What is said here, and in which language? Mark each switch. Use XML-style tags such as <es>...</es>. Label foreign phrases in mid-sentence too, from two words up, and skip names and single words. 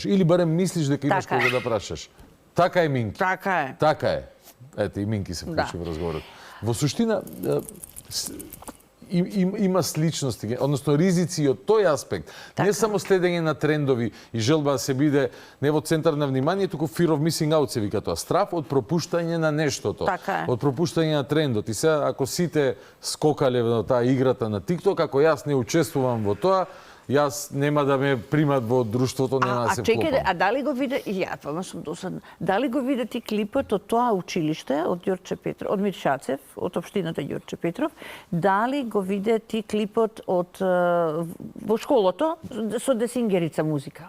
<mk>Или барем мислиш дека имаш кого да прашаш. Така е, Минки. Така е. Ете, и Минки се вклучи во разговорот. Во суштина, има сличности, односно ризици од тој аспект. Не само следење на трендови и желба да се биде не во центар на внимание, туку</mk> <en>fear of missing out</en> <mk>се вика тоа. Страф од пропуштање на нештото. Од пропуштање на трендот. И сега, ако сите скокале на таа играта на TikTok, ако јас не учествувам во тоа, јас нема да ме примат во друштвото, нема да се вклопам. Чекајте, а дали го виде, сум досадна, дали го виде ти клипот од тоа училиште, од Ѓорче Петров, од Миршацев, од општината Ѓорче Петров, дали го виде ти клипот од во школото со Десингерица музика?</mk>